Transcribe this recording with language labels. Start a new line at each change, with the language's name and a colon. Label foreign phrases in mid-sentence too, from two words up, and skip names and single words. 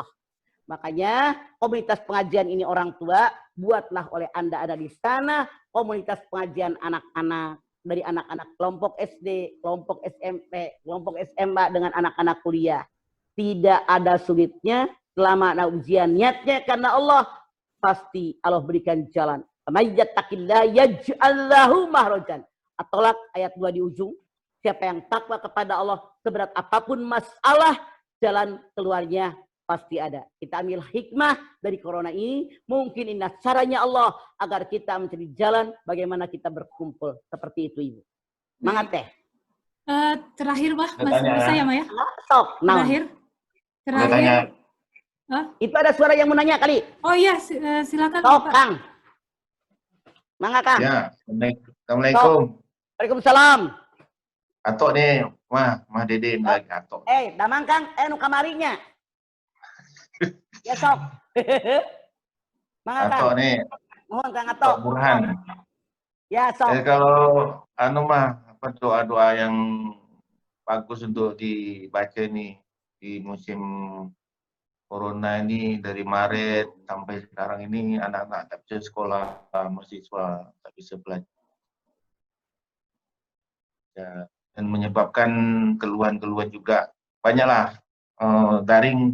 Indonesian: Makanya komunitas pengajian ini orang tua, buatlah oleh Anda ada di sana komunitas pengajian anak-anak. Dari anak-anak kelompok SD, kelompok SMP, kelompok SMA dengan anak-anak kuliah. Tidak ada sulitnya selama ada ujian niatnya karena Allah. Pasti Allah berikan jalan.
Arabic: من يتق الله يجعل له مخرجا.
Indonesian: At-Tolak ayat 2 di ujung. Siapa yang takwa kepada Allah, seberat apapun masalah, jalan keluarnya pasti ada. Kita ambil hikmah dari corona ini. Mungkin ini caranya Allah agar kita mencari jalan bagaimana kita berkumpul. Seperti itu, Ibu. Semangat teh. Terakhir, Mbak. Saya, Mbak ya. Terakhir. Itu ada suara yang mau nanya kali. Oh iya, silakan.
Sundanese: Sok, Kang. Mangga, Kang.
Arabic: Ya, Assalamualaikum. Waalaikumsalam.
Indonesian: Atok nih, Mah Dede lagi atok.
Sundanese: Damang Kang, nu kamarinya. Ya sok. Mangga, Kang.
Indonesian: Atok nih. Mohon Kang Atok. Burhan.
Sundanese: Ya, sok.
Indonesian: Kalau apa doa-doa yang bagus untuk dibaca nih di musim corona ini dari Maret sampai sekarang ini anak-anak tak bisa sekolah, mahasiswa tak bisa belajar. Ya, dan menyebabkan keluhan-keluhan juga banyaklah daring.